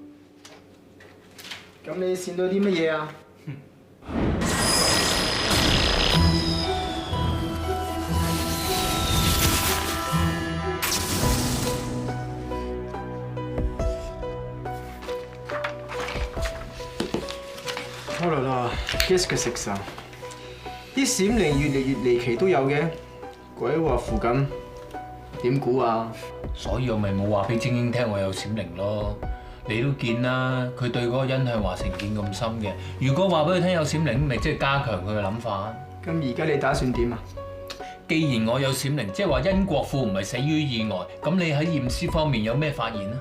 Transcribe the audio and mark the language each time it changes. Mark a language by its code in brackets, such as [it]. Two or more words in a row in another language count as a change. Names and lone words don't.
[yue] 咁你閃到啲乜嘢啊？好啦， [fr] qu'est-ce que c'est que ça？ [yue] 啲閃靈越嚟越離奇都有嘅，鬼話附近，點估啊？所以我咪冇話俾晶晶聽我有閃靈咯。你都見啦，佢對嗰個殷向華成見咁深嘅。如果話俾佢聽有閃靈，咪即係加強佢嘅諗法。咁而家你打算點啊？既然我有閃靈，即係話殷國富唔係死於意外，咁你喺驗屍方面有咩發現啊？